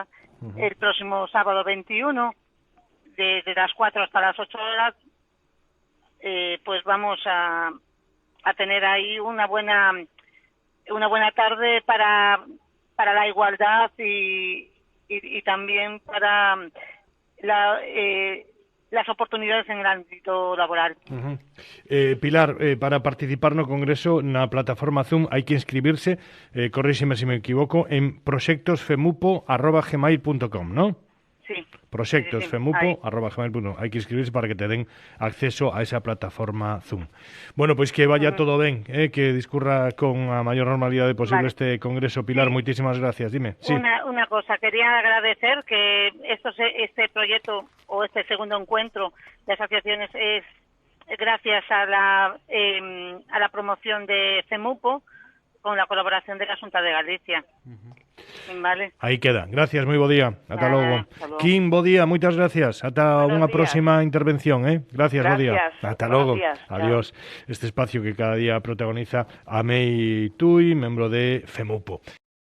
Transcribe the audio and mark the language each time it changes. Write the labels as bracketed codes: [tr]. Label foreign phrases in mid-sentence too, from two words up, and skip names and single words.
[es] El próximo sábado 21, desde las 4 hasta las 8 horas, pues vamos a tener ahí una buena tarde para la igualdad y también para las oportunidades en el ámbito laboral. [gl] Pilar, para participar no congreso na plataforma Zoom hai que inscribirse, corríxeme se me equivoco, en proxectosfemupo@gmail.com, ¿no? [es] Sí. [gl] Proxectos, [es] Sí. [gl] femupo@gmail.com. Hai que inscribirse para que te den acceso a esa plataforma Zoom. Bueno, pois que vaya todo ben, que discurra con a maior normalidade posible este congreso. Pilar, moitísimas gracias. [es] Dime. Sí. Una cosa, quería agradecer que este proyecto o este segundo encuentro de asociaciones es gracias a la promoción de FEMUPO con la colaboración de la Xunta de Galicia. Vale. [gl] Aí queda. Gracias, moi bo día. Ata logo. [es] Hasta logo. [gl] Kim, bo día, moitas gracias. Ata [es] Buenos [gl] unha [es] días. [gl] próxima intervención, Gracias, bo día. Ata [es] Buenos [gl] logo. [es] días. Adiós. Este espacio que cada día protagoniza Amei Tui, membro de FEMUPO.